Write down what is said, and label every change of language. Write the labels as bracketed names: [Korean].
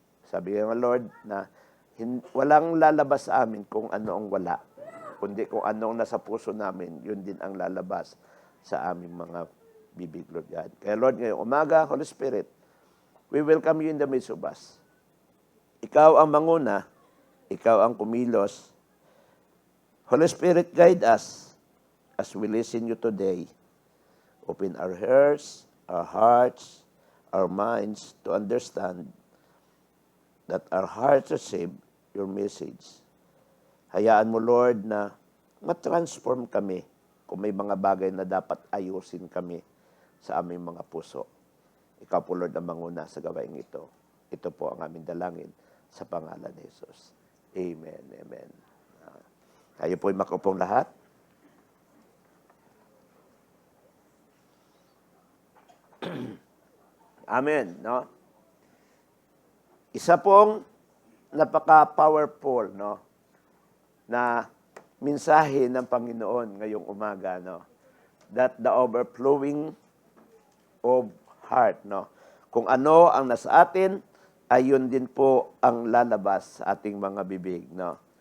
[Filipino] Sabi nga, Lord, na walang lalabas sa amin kung ano ang wala, kundi kung ano ang nasa puso namin, yun din ang lalabas sa aming mga bibig, Lord God. [English] Kaya, Lord, [Filipino] ngayong umaga, [English] Holy Spirit, we welcome you in the midst of us. [Filipino] Ikaw ang manguna, ikaw ang kumilos. [English] Holy Spirit, guide us as we listen you today. Open our ears, our hearts, our minds to understand that our hearts receive your message. [Filipino] Hayaan mo, Lord, na matransform kami kung may mga bagay na dapat ayusin kami sa aming mga puso. Ikaw po, Lord, ang manguna sa gawain ito. Ito po ang aming dalangin sa pangalan ni Jesus. Amen, amen. Tayo po'y makupong lahat. Amen, no? Isa pong napaka-powerful, no, na mensahe ng Panginoon ngayong umaga, no? [English] That the overflowing of heart, no? [Filipino] Kung ano ang nasa atin, ay yun din po ang lalabas sa ating mga bibig, no?